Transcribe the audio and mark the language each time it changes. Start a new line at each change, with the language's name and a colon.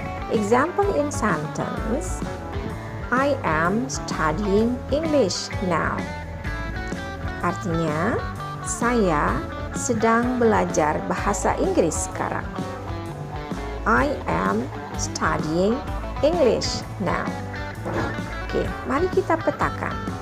English: Example in sentence, I am studying English now.
Indonesian: Artinya, saya sedang belajar bahasa Inggris sekarang.
English: I am studying English now.
Indonesian: Oke, mari kita petakan.